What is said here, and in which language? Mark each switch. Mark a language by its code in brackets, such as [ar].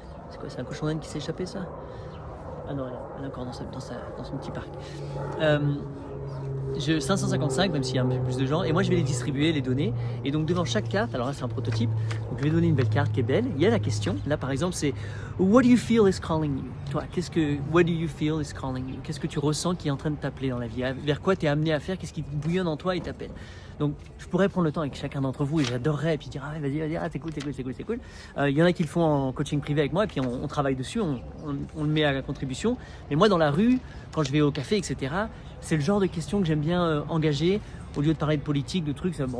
[fr] C'est quoi, c'est un cochon d'Inde qui s'est échappé, ça? Ah non, elle est encore dans son petit parc. 555, même s'il y a un peu plus de gens. Et moi, je vais les distribuer, les donner. Et donc, devant chaque carte, alors là, c'est un prototype. Donc, je vais donner une belle carte qui est belle. Il y a la question. Là, par exemple, c'est [en] What do you feel is calling you? [fr] Toi, [en] what do you feel is calling you? [fr] Qu'est-ce que tu ressens qui est en train de t'appeler dans la vie? Vers quoi tu es amené à faire? Qu'est-ce qui bouillonne en toi et t'appelle? Donc, je pourrais prendre le temps avec chacun d'entre vous et j'adorerais. Et puis dire, ah, vas-y, c'est cool. Il y en a qui le font en coaching privé avec moi. Et puis, on travaille dessus. On le met à la contribution. Mais moi, dans la rue, quand je vais au café, etc., c'est le genre de questions que j'aime bien engager au lieu de parler de politique, de trucs.